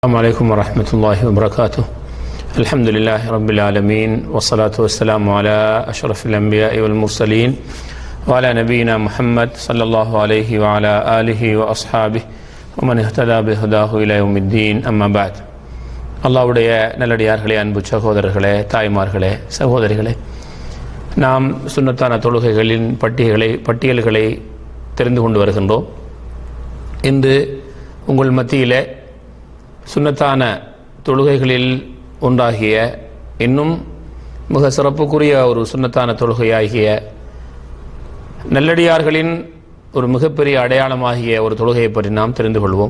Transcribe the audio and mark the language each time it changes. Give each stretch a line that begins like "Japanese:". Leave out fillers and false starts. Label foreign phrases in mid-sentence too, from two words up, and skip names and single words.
Arabic: السلام عليكم ورحمة الله وبركاته. الحمد لله رب العالمين والصلاة والسلام على أشرف الأنبياء والمرسلين وعلى نبينا محمد صلى الله عليه وعلى آله وأصحابه ومن اهتدى بهداه إلى يوم الدين. أما بعد.
Tamil: அல்லாஹ்வுடைய நல்லடியார்களே, அன்பு சகோதரர்களே, தாய்மார்களே, சகோதரிகளே, நாம் சுன்னத்தான தொழுகைகளின் பட்டியல்களை தெரிந்து கொண்டு வருகின்றோம். இன்று உங்கள் மத்தியிலே சுன்னத்தான தொழுகைகளில் ஒன்றாகிய இன்னும் மிக சிறப்புக்குரிய ஒரு சுன்னத்தான தொழுகையாகிய நல்லடியார்களின் ஒரு மிகப்பெரிய அடையாளமாகிய ஒரு தொழுகையை பற்றி நாம் தெரிந்து கொள்வோம்.